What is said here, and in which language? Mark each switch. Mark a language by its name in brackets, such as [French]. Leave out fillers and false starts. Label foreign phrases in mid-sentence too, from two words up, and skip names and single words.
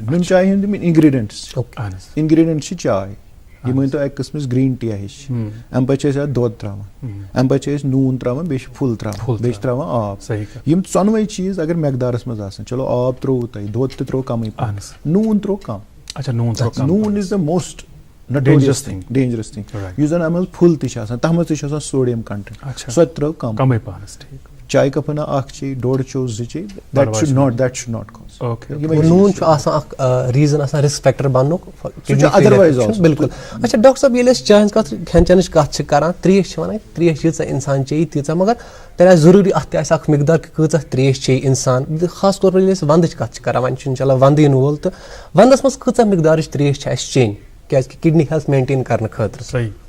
[Kashmiri] نُن چاے ہٕنٛدۍ یِم انگریڈینٹس چھِ چاے. یہ مٲنۍتو اکہِ قٕسمٕچ [English] green tea [Kashmiri] ہِش. اَمہِ پتہٕ چھِ أسۍ اَتھ دۄد تراوان, اَمہِ پتہٕ چھِ أسۍ نوٗن تراوان, بیٚیہِ چھِ پھُل تراوان, بیٚیہِ چھِ تراوان آب. یِم ژۄنوَے چیٖز اگر مقدارس منٛز آسن, چلو آب ترووُ تۄہہِ, دۄد تہِ تروو کمٕے پہن, نوٗن تروو کم. [English] نوٗن is the most dangerous thing. [Kashmiri] یُس زن اتھ منٛز پھُل تہِ چھِ آسان, تتھ منٛز تہِ چھُ آسان [English] sodium content, [Kashmiri] سۄ تہِ ترٲو کمٕے پہن. چاے کپ ہنا اکھ چیٚیہِ, 1.5 چیٚو, 2 چیٚیہِ, [English] that should not cause. [Kashmiri] نوٗن چھُ آسان اکھ ریٖزن آسان [English] risk factor [Kashmiri] بننُک. بالکل. اچھا ڈاکٹر صٲب, ییٚلہِ أسۍ چاے ہٕنٛز کتھ, کھٮ۪ن چٮ۪نٕچ کتھ چھِ کران, تریش چھِ ونان, تریش ییٖژاہ انسان چیٚیہِ تیٖژاہ, مگر تیٚلہِ آسہِ ضروٗری اتھ تہِ آسہِ اکھ مقدار کہِ کۭژاہ تریش چیٚیہِ انسان. خاص طور پر ییٚلہِ أسۍ ونٛدٕچ کتھ چھِ کران, وۄنۍ چھُ [Arabic] انشاء اللہ [Kashmiri] ونٛدٕ یِنہٕ وول, تہٕ ونٛدس منٛز کۭژاہ مقدارٕچ تریش چھِ اَسہِ چیٚنۍ کیازِ کہِ [English] kidney health maintain [Kashmiri] کرنہٕ خٲطرٕ؟